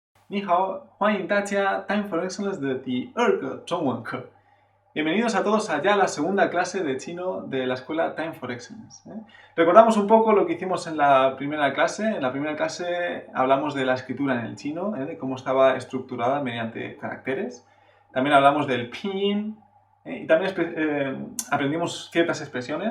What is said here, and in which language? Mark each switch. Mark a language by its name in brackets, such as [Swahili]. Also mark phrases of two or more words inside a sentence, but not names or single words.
[Chinese] 你好，欢迎大家 Time for Excellence 的第二个中文课。 [Spanish] Bienvenidos a todos allá a la segunda clase de chino de la escuela Time for Excellence. Recordamos un poco lo que hicimos en la primera clase. En la primera clase hablamos de la escritura en el chino, de cómo estaba estructurada mediante caracteres. También hablamos del pinyin y también aprendimos ciertas expresiones.